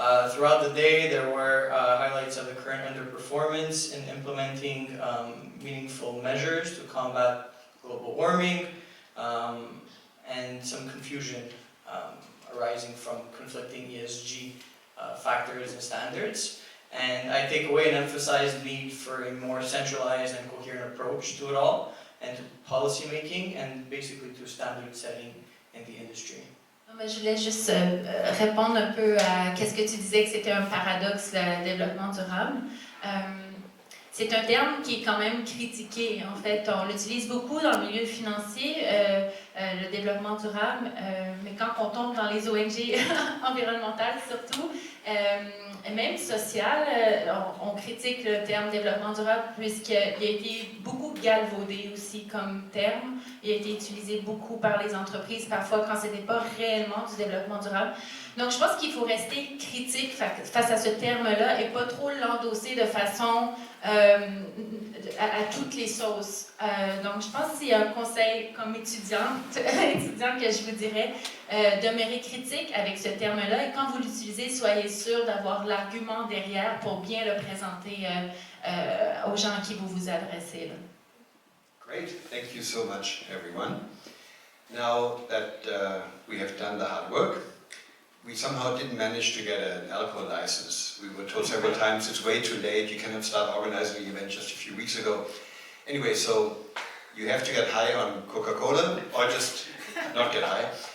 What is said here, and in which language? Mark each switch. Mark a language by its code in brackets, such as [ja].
[en] Throughout the day, there were highlights of the current underperformance in implementing meaningful measures to combat global warming, and some confusion arising from conflicting ESG factors and standards. And I take away and emphasize the need for a more centralized and coherent approach to it all, and to policy making, and basically to standard setting in the industry. [fr] Je voulais juste répondre un peu à qu'est-ce que tu disais que c'était un paradoxe, le développement durable. C'est un terme qui est quand même critiqué. En fait, on l'utilise beaucoup dans le milieu financier, le développement durable, mais quand on tombe dans les ONG environnementales surtout, et même sociales, on critique le terme développement durable puisqu'il a été beaucoup galvaudé aussi comme terme. Il a été utilisé beaucoup par les entreprises, parfois quand ce n'était pas réellement du développement durable. Donc je pense qu'il faut rester critique face à ce terme-là et pas trop l'endosser de façon à toutes les sauces. Donc je pense que c'est un conseil comme étudiante que je vous dirais, demeurer critique avec ce terme-là, et quand vous l'utilisez, soyez sûr d'avoir l'argument derrière pour bien le présenter aux gens à qui vous vous adressez. Là. [en] Great, thank you so much everyone. Now that we have done the hard work, we somehow didn't manage to get an alcohol license. We were told several times it's way too late, you cannot start organizing the event just a few weeks ago. Anyway, so you have to get high on Coca-Cola or just not get high.